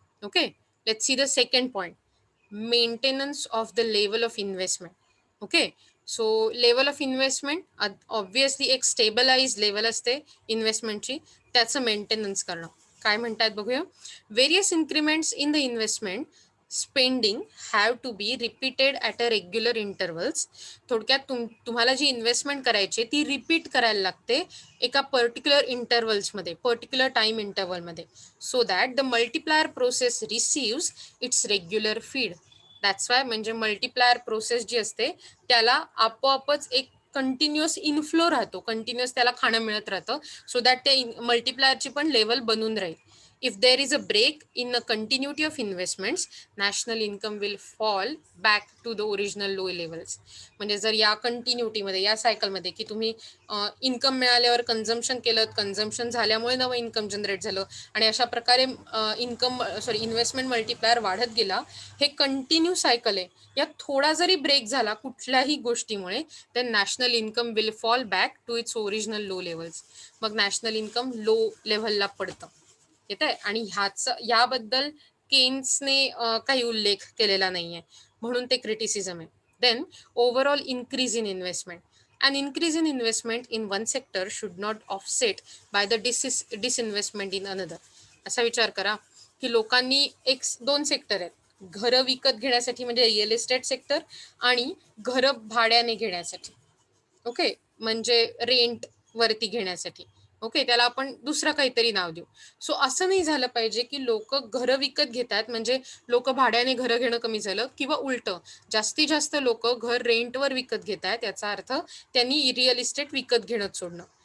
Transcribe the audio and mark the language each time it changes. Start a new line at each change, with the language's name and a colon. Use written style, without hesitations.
English: Okay, let's see the second point, maintenance of the level of investment.
Marathi: Okay, so level of investment obviously एक stabilise level असते इन्व्हेस्टमेंटची, त्याचं maintenance करणं. काय म्हणतात बघूया.
English: Various increments in the investment spending have to be repeated at a regular intervals.
Marathi: थोडक्यात तुम्हाला जी investment करायची ती रिपीट करायला लागते एका particular इंटरवल्समध्ये, particular time इंटरवलमध्ये,
English: So that the multiplier process receives its regular feed.
Marathi: That's why म्हणजे मल्टीप्लायर प्रोसेस जी असते त्याला आपोआपच एक कंटिन्युअस इनफ्लो राहतो, कंटिन्युअस त्याला खाणं मिळत राहतं, सो दॅट त्या मल्टीप्लायरची पण लेवल बनून राहील.
English: If there is a break in the continuity of investments, national income will fall back to the original low levels.
Marathi: म्हणजे जर या कंटिन्युटीमध्ये, या सायकलमध्ये की तुम्ही इन्कम मिळाल्यावर कन्झम्पशन केलं, कन्झम्पशन झाल्यामुळे नवं इन्कम जनरेट झालं आणि अशा प्रकारे इन्व्हेस्टमेंट मल्टीप्लायर वाढत गेला, हे कंटिन्यू सायकल आहे. यात थोडा जरी ब्रेक झाला कुठल्याही गोष्टीमुळे तर
English: National income will fall back to its original low levels.
Marathi: मग नॅशनल इन्कम लो लेव्हलला पडतं. येत आहे. आणि याबद्दल केन्सने काही उल्लेख केलेला नाहीये, म्हणून ते क्रिटिसिझम आहे.
English: Then overall increase in investment. An increase in investment in one sector should not offset by the disinvestment in another.
Marathi: असा विचार करा की लोकांनी दोन सेक्टर आहेत, घरं विकत घेण्यासाठी म्हणजे रिअल इस्टेट सेक्टर आणि घरं भाड्याने घेण्यासाठी. ओके, म्हणजे रेंट वरती घेण्यासाठी. ओके, त्याला आपण दुसरं काहीतरी नाव देऊ. सो असं नाही झालं पाहिजे की लोक घरं विकत घेतात म्हणजे लोक भाड्याने घरं घेणं कमी झालं, किंवा उलटं जास्तीत जास्त लोक घर रेंटवर विकत घेत आहेत, याचा अर्थ त्यांनी रिअल इस्टेट विकत घेणं सोडणं.